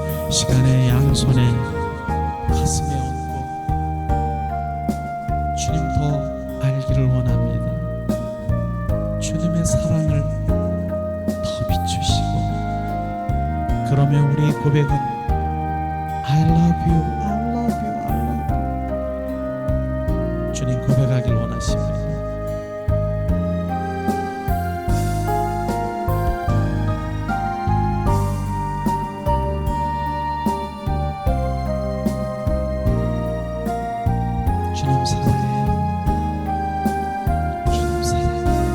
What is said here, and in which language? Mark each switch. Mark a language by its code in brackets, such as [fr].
[ko] 시간의 양손에 가슴에 얹고 주님 더 알기를 원합니다. 주님의 사랑을 더 비추시고 그러면 우리 고백은 [en] I love you, I love you, I love you. [ko] 주님 고백하길 원하십니다. 주님 사랑해요. 주님 사랑해요.